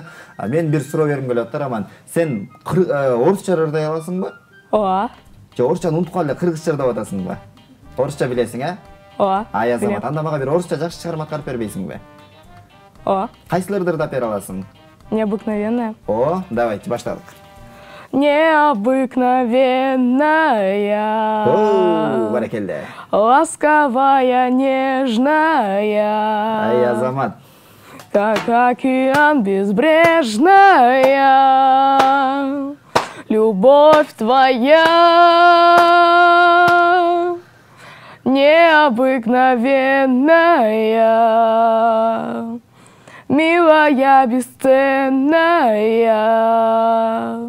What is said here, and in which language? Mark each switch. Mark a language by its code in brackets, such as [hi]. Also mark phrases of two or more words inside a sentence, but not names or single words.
[ky] Мен бир суроо бергим келип атат, Роман. Сен орусча ырдай аласыңбы? Ооба. Же орусчаны унутуп калып эле кыргызча ырдап атасыңбы? Орусча билесиң, а? Ооба. Ай азамат, анда мага бир орусча жакшы чыгарма аткарып бербейсиңби? Ооба. Кайсыларды ырдап бере аласың? [ru] Необыкновенная. [ky] О, давайте баштадык. [ru] Необыкновенная, [ky] О, баракелде. [ru] ласковая, нежная, [ky] Ай азамат. [ru] как океан безбрежная, любовь твоя необыкновенная, милая, бесценная.